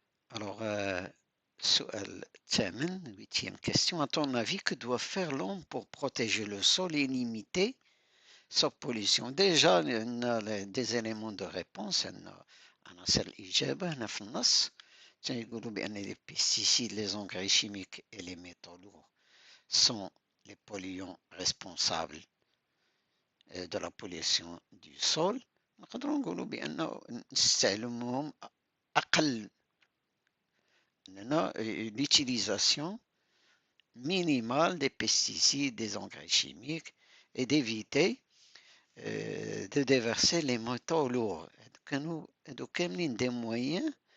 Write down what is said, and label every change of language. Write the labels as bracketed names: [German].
[French] Alors, huitième question. À ton avis, que doit faire l'homme pour protéger le sol et limiter sa pollution? Déjà, on a des éléments de réponse. On a [Arabic] الإجابة هنا في النص. يقولوا بأن [French] les pesticides, les engrais chimiques et les métaux lourds sont les polluants responsables de la pollution du sol. [Arabic] نقدروا نقولوا بأنه نستعملهم أقل [French] l'utilisation minimale des pesticides, des engrais chimiques et d'éviter de déverser les métaux lourds. Donc, كاملين des moyens